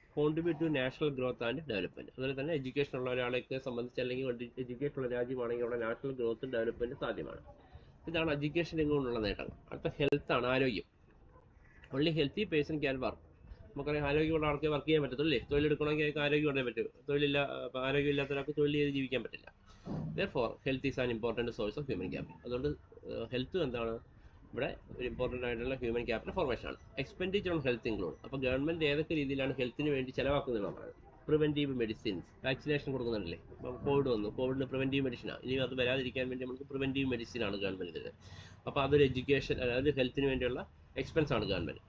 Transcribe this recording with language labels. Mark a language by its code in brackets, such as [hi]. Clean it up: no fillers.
[en] Contribute to national growth and development. [ml] അതുപോലെ തന്നെ education ഉള്ള ഒരാളെയൊക്കെ സംബന്ധിച്ച് അല്ലെങ്കിൽ എഡ്യൂക്കേഷൻ ഉള്ള രാജ്യമാണെങ്കിൽ അവിടെ നാഷണൽ ഗ്രോത്തും ഡെവലപ്മെൻറ്റും സാധ്യമാണ്. ഇതാണ് എഡ്യൂക്കേഷൻ രംഗമുള്ള നേട്ടങ്ങൾ. അടുത്ത ഹെൽത്താണ്, ആരോഗ്യം. [en] Only healthy person can work. [ml] നമുക്കറിയാം ആരോഗ്യമുള്ള ആൾക്ക് വർക്ക് ചെയ്യാൻ പറ്റത്തുള്ളൂ. തൊഴിലെടുക്കണമെങ്കിൽ അയാൾക്ക് ആരോഗ്യം ഉണ്ടേ പറ്റും. ആരോഗ്യമില്ലാത്ത ഒരാൾക്ക് തൊഴിൽ ചെയ്ത് ജീവിക്കാൻ പറ്റില്ല. [en] Therefore, health is an important source of human capital. [ml] അതുകൊണ്ട് ഹെൽത്ത് എന്താണ് ഇവിടെ ഒരു ഇമ്പോർട്ടൻ്റ് ആയിട്ടുള്ള ഹ്യൂമൻ ക്യാപിറ്റൽ ഫോർമേഷൻ ആണ്. [en] Expenditure on health include. [ml] അപ്പോൾ ഗവൺമെൻറ് ഏതൊക്കെ രീതിയിലാണ് ഹെൽത്തിന് വേണ്ടി ചിലവാക്കുന്നതെന്ന് പറയുന്നത്. Preventive medicines, vaccination കൊടുക്കുന്നുണ്ടല്ലേ. അപ്പം കോവിഡ് വന്നു, കോവിഡിന് പ്രിവെൻറ്റീവ് മെഡിസിനാണ്. ഇനി അത് വരാതിരിക്കാൻ വേണ്ടി നമുക്ക് പ്രിവെൻറ്റീവ് മെഡിസിനാണ് ഗവൺമെൻറ് തരുന്നത്. അപ്പോൾ അതൊരു എഡ്യൂക്കേഷൻ, അതായത് ഹെൽത്തിന് വേണ്ടിയുള്ള എക്സ്പെൻസ് ആണ് ഗവൺമെൻറ്.